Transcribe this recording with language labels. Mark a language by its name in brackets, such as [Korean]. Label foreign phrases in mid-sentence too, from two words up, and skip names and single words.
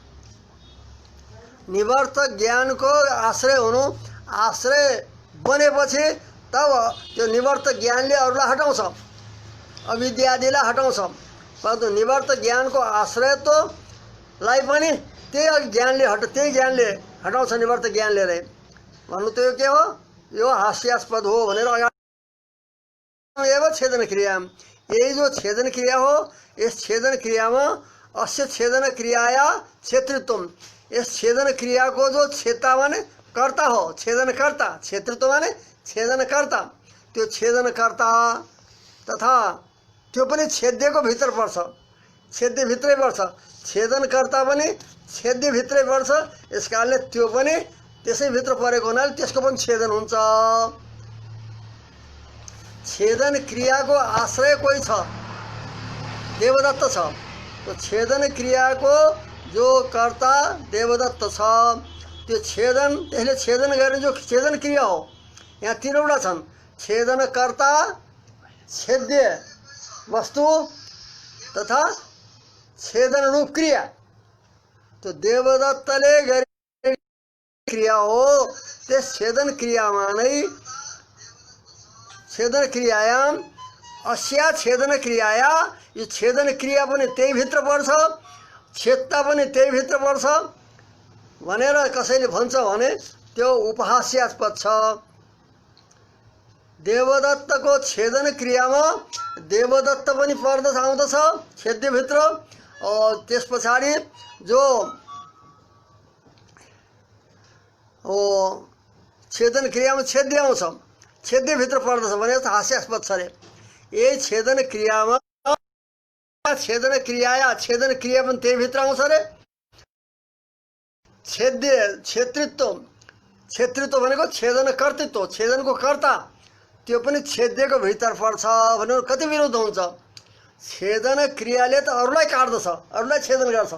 [Nepali] निवर्तक ज्ञानको आश्रय हुनु, आश्रय बनेपछि तब त्यो निवर्तक ज्ञानले अरूलाई हटाउँछ, अविद्यादिलाई हटाउँछ। परन्तु निवर्तक ज्ञानको आश्रयत्वलाई पनि त्यही ज्ञानले हटाउँछ। निवर्तक ज्ञानले रे भन्नु त यो के हो? यो हास्यास्पद हो भनेर एवं छेदन क्रिया, यही जो छेदन क्रिया हो, इस छेदन क्रियामा [Sanskrit] अस्य छेदन क्रियाया क्षेत्रित्व, [Hindi] इस छेदन क्रिया को जो छेता [Nepali] माने कर्ता हो, छेदन कर्ता, क्षेत्रित्व माने छेदन कर्ता, त्यो छेदन कर्ता तथा त्यो पनि छेद्यको भित्र पर्छ, छेद्य भित्रै पर्छ। छेदन कर्ता पनि छेद्य भित्रै पर्छ, यस कारणले त्यो पनि त्यसै भित्र परेको हुनाले त्यसको पनि छेदन हुन्छ। छेदन क्रियाको आश्रय कोही छ, देवदत्त छ। तो छेदन क्रियाको जो कर्ता देवदत्त छ, त्यो छेदन, त्यसले छेदन गर्ने जो छेदन क्रिया हो, यहाँ तीनवटा छन्, छेदन कर्ता, छेद्य वस्तु तथा छेदन रूप क्रिया। तो देवदत्तले गर्ने क्रिया हो, त्यस छेदन क्रियामा नै [Sanskrit] छेदन क्रियायाम अस्या छेदन क्रियाया, [Nepali] यो छेदन क्रिया पनि त्यही भित्र पर्छ, छेदता पनि त्यही भित्र पर्छ भनेर कसैले भन्छ भने त्यो उपहास्यास्पद छ। देवदत्तको छेदन क्रियामा देवदत्त पनि पर्दछ, आउँदछ छेद्य भित्र। त्यस पछाडि जो छेदन क्रियामा छेद्य आउँछ, छेद्य भित्र पर्दछ भने हास्यास्पद छ रे। यही छेदन क्रियामा छेदन क्रिया, छेदन क्रिया पनि त्यही भित्र आउँछ रे। छेद्य क्षेत्रित्व, क्षेत्रित्व भनेको छेदन कर्तृत्व, छेदनको कर्ता, त्यो पनि छेद्यको भित्र पर्छ भने कति विरोध हुन्छ। छेदन क्रियाले त अरूलाई काट्दछ, अरूलाई छेदन गर्छ।